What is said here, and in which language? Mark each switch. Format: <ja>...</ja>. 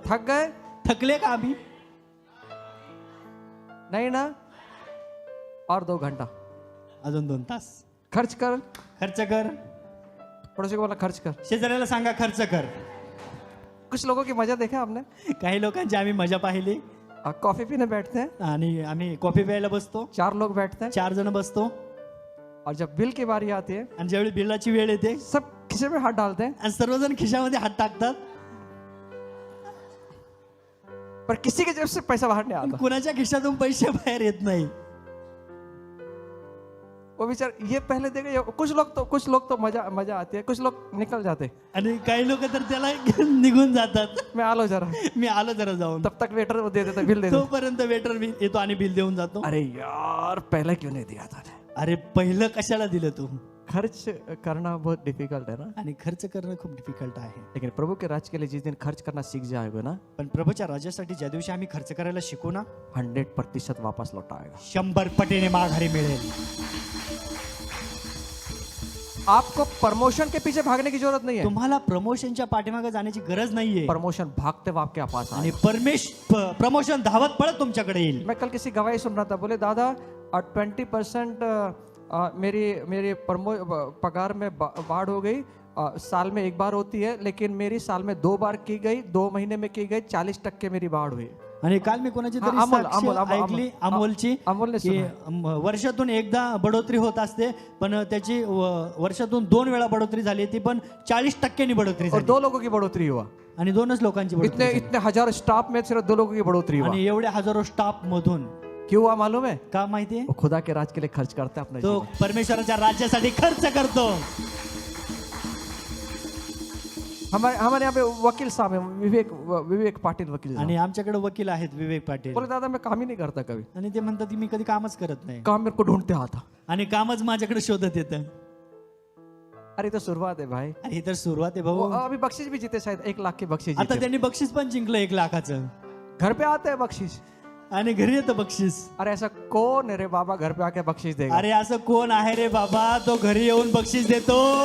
<hi>थक गए?</hi> <mr>थकले का आम्ही?</mr> <hi>नहीं ना? और 2 घंटा</hi> <mr>अजून 2 तास</mr> <hi>खर्च कर।</hi> <mr>खर्च कर।</mr> <hi>पड़ोसी को बोलना खर्च कर।</hi> <mr>शेजाऱ्याला सांगा खर्च कर।</mr> <hi>कुछ लोगों की मजा देखा आपने?</hi> <mr>काही लोकांची आम्ही मजा पाहिली।</mr> <hi>कॉफी पीने बैठते हैं,</hi> <mr>आणि आम्ही कॉफी प्यायला बसतो।</mr> <hi>4 लोग बैठते हैं,</hi> <mr>4 जण बसतो।</mr> <hi>और जब बिल की बारी आती है</hi> <mr>आणि ज्यावेळी बिलाची वेळ येते,</mr> <hi>सब खिसे में हाथ डालते हैं,</hi> <mr>आणि सर्वजण खिशामध्ये हात टाकतात,</mr> <hi>पर किसी के जेब से पैसा बाहर नहीं आता।</hi> <mr>कुणाच्या खिशातून पैसे बाहेर येत नाही।</mr> <hi>वो बेचार ये पहले देखे। कुछ लोग तो मजा आती है, कुछ लोग निकल जाते।</hi> <mr>आणि काही लोक तर त्याला निघून जातात। मैं आलो जरा, मी आलो जरा जाऊन।</mr> <hi>तब तक वेटर वो दे देता, बिल दे देता।</hi> <mr>तोपर्यंत वेटर येतो आणि बिल देऊन जातो।</mr> <hi>अरे यार पहले क्यों नहीं दिया था?</hi> <mr>अरे पहिलं कशाला दिलं तू?</mr> <hi>खर्च करना बहुत डिफिकल्ट है ना,</hi> <mr>आणि खर्च करणं खूप डिफिकल्ट आहे।</mr> <hi>लेकिन प्रभु के राज के लिए जिस दिन खर्च करना सीख जाएगा ना,</hi> <mr>पण प्रभूच्या राज्यासाठी ज्या दिवशी आम्ही खर्च करायला शिकू ना,</mr> <hi>100% वापस लौट आएगा।</hi> <mr>100 पटीने माघारी मिळेल।</mr> <hi>आपको प्रमोशन के पीछे भागने की जरूरत नहीं है।</hi> <mr>तुम्हाला प्रमोशनच्या पाठीमागे जाण्याची गरज नाहीये।</mr> <hi>प्रमोशन भागते हुए आपके पास</hi> <mr>आणि</mr> <hi>आएगा।</hi> <mr>प्रमोशन धावत पळत तुमच्याकडे येईल।</mr> <hi>मैं कल किसी गवाही सुन रहा था, बोले दादा 20% मेरी पगार में बाढ़ हो गई। साल में 1 बार होती है, लेकिन मेरी साल में 2 बार की गई, 2 महीने में की गई, 40% मेरी बाढ़ हुई।</hi> <mr>आणि काल मी कोणाची तरी अमोल साक्ष ऐकली, अमोलची, अमोलने की वर्षातून एकदा बढोतरी होत असते, पण त्याची वर्षातून 2 वेळा बढोतरी झाली, ती पण 40% बढोतरी</mr> <hi>और</hi> <mr>झाली।</mr> <hi>2 लोगों की बढ़ोतरी हुआ।</hi> <mr>आणि 2च लोकांची बढोतरी झाली।</mr> <hi>इतने हजार स्टाफ में सिर्फ 2 लोगों की बढ़ोतरी हुआ।</hi> <mr>आणि एवढ्या हजारो स्टाफ मधून</mr> <hi>क्यों हुआ मालूम है?</hi> <mr>का माहितीये?</mr> <hi>वो खुदा के राज के लिए खर्च करता है अपना</hi> <mr>तो</mr> <hi>जीवन।</hi> <mr>परमेश्वराच्या राज्यासाठी खर्च करतो।</mr> <hi>हमारे यहाँ पे वकील साहब है, विवेक पाटिल वकील साहब।</hi> <mr>आणि आमच्याकडे वकील आहेत विवेक पाटील।</mr> <hi>बोले दादा मैं काम ही नहीं करता कभी,</hi> <mr>आणि ते म्हणतात की मी कधी कामच करत नाही,</mr> <hi>काम मेरे को ढूंढते आता।</hi> <mr>आणि कामच माझ्याकडे शोधत येतं।</mr> <hi>अरे तो शुरुआत है भाई।</hi> <mr>अरे ही तर सुरुवात आहे</mr> <hi>वो</hi> <mr>भाऊ।</mr> <hi>अभी बख्शीश भी जीते, शायद 1 लाख की बख्शीश</hi> <mr>आता</mr> <hi>जीते।</hi> <mr>त्यांनी बक्षीस पण जिंकलं 1 लाखाचं।</mr> <hi>घर पे आते हैं बख्शीश।</hi> <mr>आणि घरी येतं बक्षीस।</mr> <hi>अरे ऐसा कौन है रे बाबा घर पे आके बख्शीश देगा?</hi> <mr>अरे असं कोण आहे रे बाबा, तो घरी येऊन बक्षीस देतो?</mr>